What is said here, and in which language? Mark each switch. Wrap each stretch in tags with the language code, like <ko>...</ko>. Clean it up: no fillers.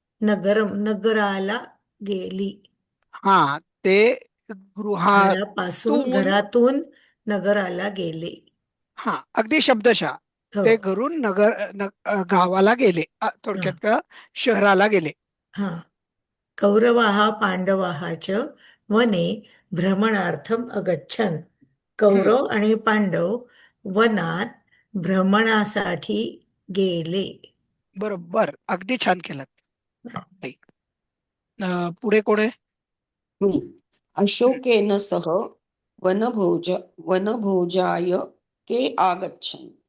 <mr>नगरम नगराला गेली. हा, ते गृहातून. घरातून नगराला गेले. हा, अगदी शब्दशः हो. ते घरून गावाला गेले. हा. थोडक्यात का शहराला गेले. हा.</mr> <sa>कौरवाः पांडवाः च वने भ्रमणार्थम अगच्छन्.</sa> <mr>कौरव आणि पांडव वनात भ्रमणासाठी गेले. बरोबर, अगदी छान केलं. पुढे कोण आहे?</mr> <sa>मी. अशोकेन सह वनभोजाय के आगच्छन्.</sa>